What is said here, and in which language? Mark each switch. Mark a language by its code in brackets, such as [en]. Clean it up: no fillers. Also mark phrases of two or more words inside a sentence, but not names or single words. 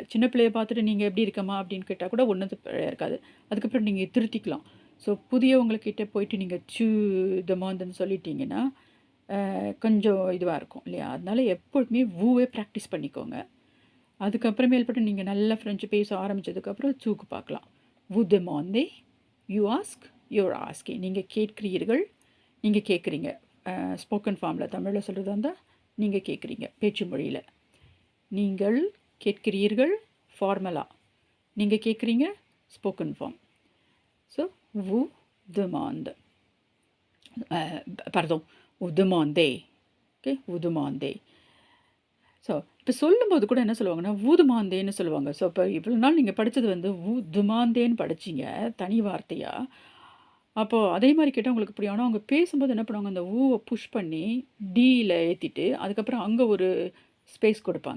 [ta] சின்ன பிள்ளையை பார்த்துட்டு நீங்கள் எப்படி இருக்கமா அப்படின்னு கேட்டால் கூட ஒன்றும் பிழையாக இருக்காது. அதுக்கப்புறம் நீங்கள் திருத்திக்கலாம். ஸோ புதியவங்கக்கிட்ட போயிட்டு நீங்கள் demandன்னு சொல்லிட்டீங்கன்னா கொஞ்சம் இதுவாக இருக்கும் இல்லையா? அதனால் எப்பொழுதுமே வூவே ப்ராக்டிஸ் பண்ணிக்கோங்க. அதுக்கப்புறமேல்பட்டு நீங்கள் நல்லா ஃப்ரெஞ்சு பேச ஆரம்பித்ததுக்கப்புறம் சூக்கு பார்க்கலாம். [fr] vous demandez, [en] you ask, you're asking. [ta] நீங்கள் கேட்கிறீர்கள், நீங்கள் கேட்குறீங்க. [en] spoken form [ta] தமிழில் சொல்கிறதா இருந்தால் நீங்கள் கேட்குறீங்க. பேச்சு மொழியில் நீங்கள் கேட்கிறீர்கள் ஃபார்மலாக, நீங்கள் கேட்குறீங்க [en] spoken form. [fr] ஸோ vous demande. Pardon, vous demandez. ஓகே, vous demandez. [ta] ஸோ இப்போ சொல்லும்போது கூட என்ன சொல்லுவாங்கன்னா ஊதுமாந்தேன்னு சொல்லுவாங்க. ஸோ இப்போ இவ்வளோ நாள் நீங்கள் படித்தது வந்து துமாந்தேன்னு படிச்சிங்க தனி வார்த்தையாக. அப்போது அதே மாதிரி கேட்டால் உங்களுக்கு புரியும். ஆனால் அவங்க பேசும்போது என்ன பண்ணுவாங்க, அந்த ஊவை புஷ் பண்ணி டீயில் ஏற்றிட்டு அதுக்கப்புறம் அங்கே ஒரு ஸ்பேஸ் கொடுப்பாங்க.